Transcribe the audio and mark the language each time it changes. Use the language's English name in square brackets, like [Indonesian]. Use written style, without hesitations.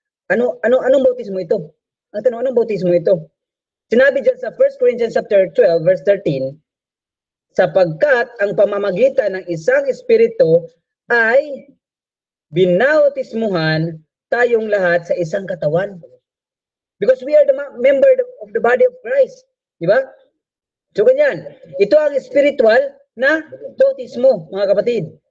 [Filipino] Anong bautismo ito? Ang tanong, anong bautismo ito? Sinabi dyan sa 1 Corinthians chapter 12 verse 13, sapagkat ang pamamagitan ng isang espiritu ay binautismuhan tayong lahat sa isang katawan. [English] Because we are the member of the body of Christ. [Filipino] Di ba? So ganyan. Ito ang spiritual na bautismo, mga kapatid.